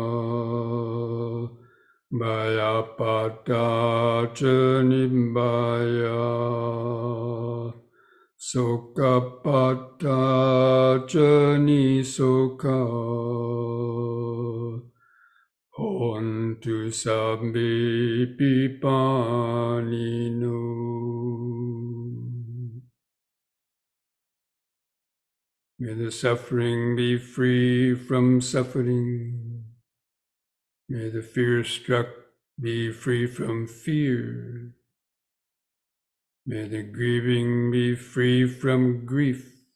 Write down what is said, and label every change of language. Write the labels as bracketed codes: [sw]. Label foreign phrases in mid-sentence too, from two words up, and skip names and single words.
[pi] bhaya pata jani bhaya, sukha pata jani sukha, hontu sabbe pipanino. [en] May the suffering be free from suffering. May the fear-struck be free from fear. May the grieving be free from grief.